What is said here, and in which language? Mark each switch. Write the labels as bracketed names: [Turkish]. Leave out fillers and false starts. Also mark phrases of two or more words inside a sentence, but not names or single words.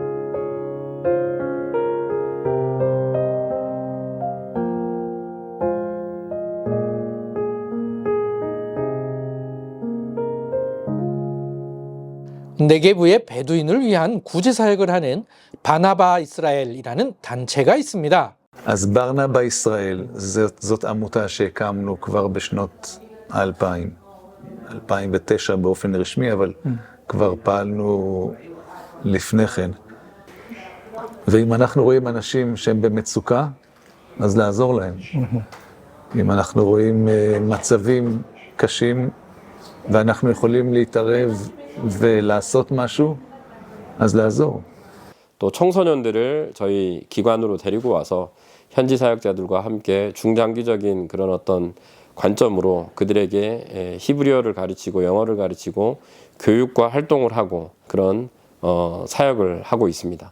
[Korean] 네게부의 베두인을 위한 구제사역을 하는 바나바 이스라엘이라는 단체가 있습니다. [Hebrew] אז ברנבה ישראל, זאת עמותה שהקמנו כבר בשנות ה-2000, 2009 באופן רשמי, אבל כבר פעלנו לפני כן. ואם אנחנו רואים אנשים שהם במצוקה, אז לעזור להם. אם אנחנו רואים מצבים קשים, ואנחנו יכולים להתערב ולעשות משהו, אז לעזור. [Korean] 또 청소년들을 저희 기관으로 데리고 와서 현지 사역자들과 함께 중장기적인 그런 어떤 관점으로 그들에게 히브리어를 가르치고 영어를 가르치고 교육과 활동을 하고 그런 사역을 하고 있습니다.